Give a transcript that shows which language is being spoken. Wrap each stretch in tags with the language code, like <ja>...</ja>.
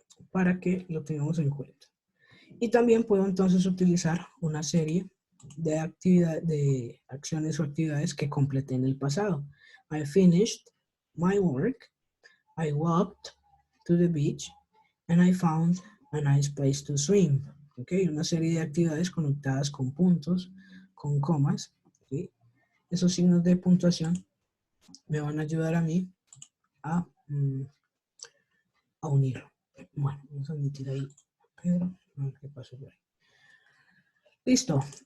<es>Para que lo tengamos en cuenta. Y también puedo entonces utilizar una serie de acciones o actividades que completé en el pasado.</es> <en>I finished my work, I walked to the beach, and I found a nice place to swim.</en> <es>¿Ok? Una serie de actividades conectadas con puntos, con comas. ¿Ok? Esos signos de puntuación me van a ayudar a mí a unir. Bueno, vamos a admitir ahí a Pedro. A ver qué pasó por ahí. Listo.</es>